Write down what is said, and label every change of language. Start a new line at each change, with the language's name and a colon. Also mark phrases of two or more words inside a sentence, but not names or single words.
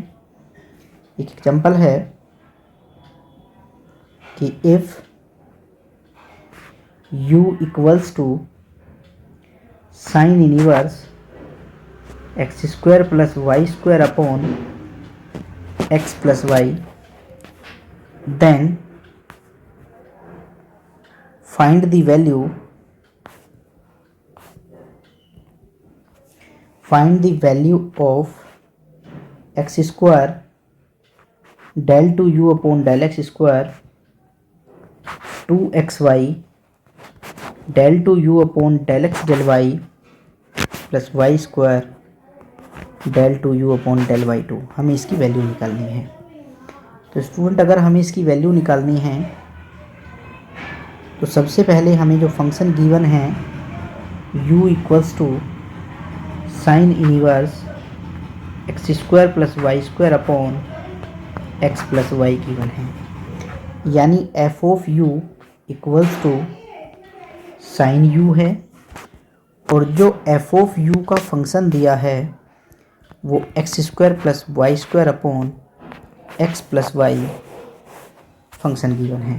Hindi: एक एग्जांपल है कि
English: if u equals to sine inverse x square plus y square upon x plus y, then find the value of x square del 2u upon del x square 2xy del 2u upon del x del y plus y square del 2u upon del y2।
Hindi: हमें इसकी वैल्यू निकालनी है। तो स्टूडेंट अगर हमें इसकी वैल्यू निकालनी है तो सबसे पहले हमें जो
English: function given है u equals to sine inverse x square plus y square upon x plus y given
Hindi: है, यानी
English: f of u equals to sine u
Hindi: है और जो
English: f of u
Hindi: का फंक्शन दिया है वो
English: x square plus y square upon x plus y function given है।